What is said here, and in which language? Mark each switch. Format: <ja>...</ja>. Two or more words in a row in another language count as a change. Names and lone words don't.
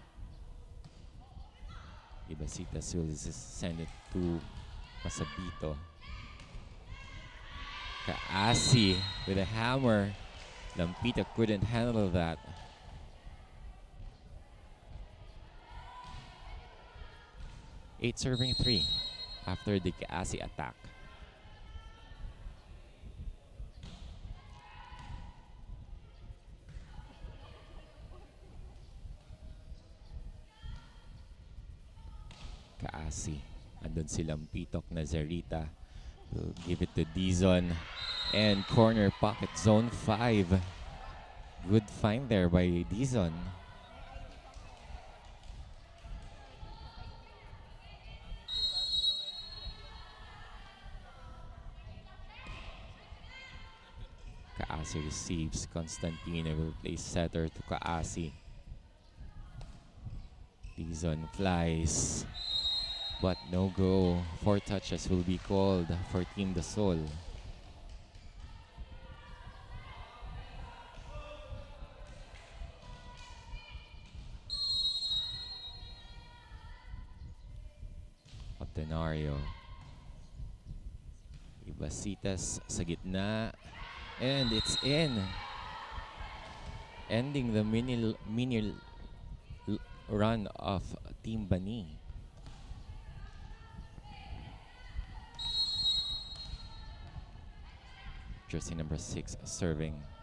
<en>Ibasitas will send it to Masabito. Kaasi with a hammer. Lampita couldn't handle that. Eight serving three after the Kaasi attack. Kaasi.</en> <tl>Andun si Lampitok.</tl> <en>Nazarita will give it to Dizon. And corner pocket zone 5. Good find there by Dizon. Kaasi receives. Constantino will play setter to Kaasi. Dizon flies. But no go. 4 touches will be called for Team Dasol. Obtenario.</en> <tl>Ibasitas sa gitna.</tl> <en>And it's in. Ending the mini run of Team Bani. Jersey number 6 serving.</en>